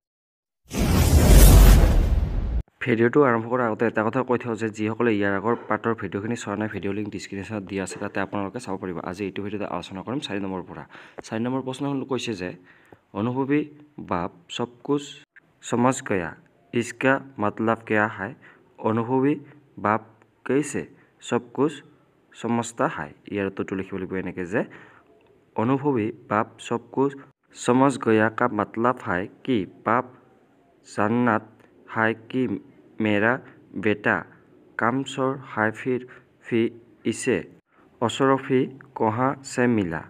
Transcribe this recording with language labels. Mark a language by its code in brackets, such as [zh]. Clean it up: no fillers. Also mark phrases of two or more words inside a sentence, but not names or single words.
[as] ভিডিঅ'টো আৰম্ভ কৰাৰ আগতে এটা কথা কৈ থওঁ যে যিসকলে ইয়াৰ আগৰ পাঠৰ ভিডিঅ'খিনি চোৱা নাই, ভিডিঅ' লিংক ডিছক্ৰিপশ্যনত দিয়া আছে, তাতে আপোনালোকে চাব পাৰিব। আজি এইটো ভিডিঅ'ত আলোচনা কৰিম 4 নম্বৰৰ পৰা। 4 নম্বৰ প্ৰশ্নখন কৈছে যে [hi] अनुभवी बाप सब कुछ समझ गया, इसका मतलब क्या है? अनुभवी बाप कैसे सब कुछ समझता है? [as] ইয়াৰ উত্তৰটো লিখিব লাগিব এনেকৈ যে [hi] अनुभवी बाप सब कुछ समझ गया का मतलब है कि बाप जानना है कि मेरा बेटा कामचोर है, फिर इसे अशरफी कहाँ से मिला?